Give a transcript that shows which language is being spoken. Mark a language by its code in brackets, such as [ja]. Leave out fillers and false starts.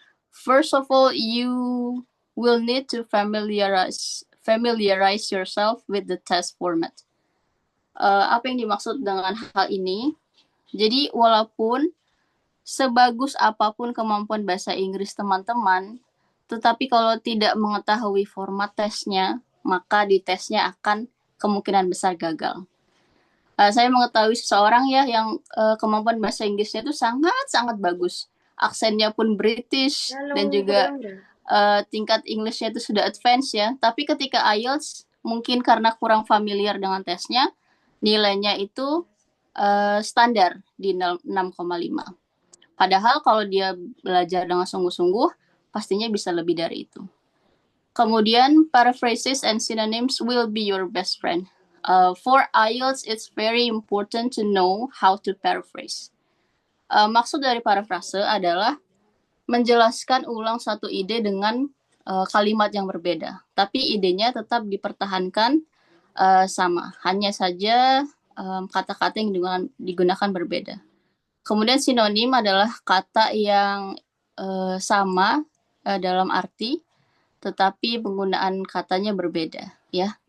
[en] First of all, you will need to familiarize yourself with the test format. [id] Apa yang dimaksud dengan hal ini? Jadi walaupun sebagus apapun kemampuan bahasa Inggris teman-teman, tetapi kalau tidak mengetahui format tesnya, maka di tesnya akan kemungkinan besar gagal. Saya mengetahui seseorang ya yang kemampuan bahasa Inggrisnya itu sangat-sangat bagus. Aksennya pun British dan juga tingkat Englishnya itu sudah advance ya. Tapi ketika IELTS, mungkin karena kurang familiar dengan tesnya, nilainya itu standar di 6,5. Padahal kalau dia belajar dengan sungguh-sungguh, pastinya bisa lebih dari itu. [en] Kemudian, paraphrases and synonyms will be your best friend. For IELTS, it's very important to know how to paraphrase. [id] Maksud dari paraphrase adalah menjelaskan ulang satu ide dengan kalimat yang berbeda. Tapi idenya tetap dipertahankan sama. Hanya saja kata-kata yang digunakan berbeda. Kemudian sinonim adalah kata yang sama dalam arti, tetapi penggunaan katanya berbeda, ya.